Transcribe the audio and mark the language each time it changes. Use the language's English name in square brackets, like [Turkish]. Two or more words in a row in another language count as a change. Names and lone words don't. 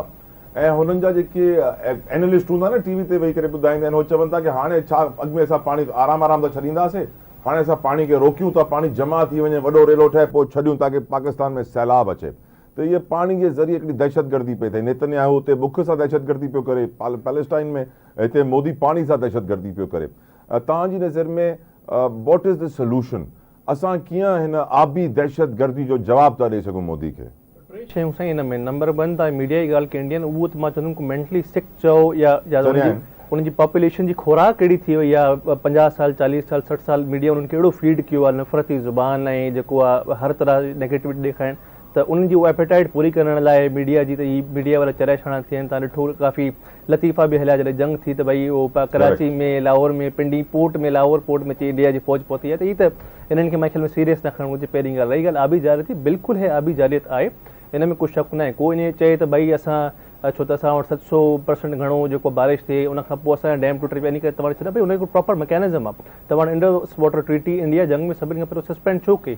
[Sindhi] ऐं हुननि जा जेके एनालिस्ट हूंदा न TV ते वेही करे ॿुधाईंदा आहिनि, उहो चवनि था कि हाणे छा अॻु में असां पाणी आराम सां छॾींदासीं, हाणे असां पाणी खे रोकियूं था, पाणी जमा थी वञे, वॾो रेलो ठहे, पोइ छॾियूं ताकी पाकिस्तान में सैलाब अचे। त इहे पाणी जे ज़रिए हिकिड़ी दहशतगर्दी पई थिए। नेतन्याहू हुते बुख सां दहशतगर्दी पियो करे, पैलेस्टाइन में हिते मोदी पाणी सां दहशतगर्दी पियो करे। तव्हांजी नज़र में [English] what is the solution? [Sindhi] असां कीअं हिन आबी दहशतगर्दी जो जवाब था ॾेई सघूं मोदी खे? शयूं साईं, हिन में नंबर 1 तव्हां मीडिया जी ॻाल्हि कई उहो त मां चवंदुमि [English] mentally sick [Sindhi] चओ या उन्हनि जी पॉपुलेशन जी खुराक कहिड़ी थी वई आहे। 50 साल 40 साल 60 साल मीडिया उन्हनि खे अहिड़ो फीड कयो आहे, नफ़रती ज़ुबान ऐं जेको आहे हर तरह नेगेटिविटी ॾेखाइनि, त उन्हनि जी उहा एपेटाइट पूरी करण लाइ मीडिया जी त ही मीडिया वारा चरिया छाणा थियनि। तव्हां ॾिठो काफ़ी लतीफ़ा बि हलिया जॾहिं जंग थी त भई उहो कराची में, लाहौर में, पिंडी पोर्ट में, लाहौर पोर्ट में अची इंडिया जी फ़ौज पहुती आहे। त हीअ त हिननि खे मां ख्याल में सीरियस न खणणु घुरिजे। पहिरीं ॻाल्हि रही ॻाल्हि आबी जारियत, बिल्कुलु हे आबी जारियत आहे, हिन में कुझु शक न आहे। कोई ईअं चए त भई असां छो त असां वटि 700% घणो जेको बारिश थिए उनखां पोइ असांजा डैम टुटी पिया, इन करे तव्हां छॾियो भई हुनजो [English] proper mechanism [Sindhi] आहे। तव्हां इंडस वाटर ट्रीटी इंडिया जंग में सभिनी खां पहिरियों सस्पेंड छो कई?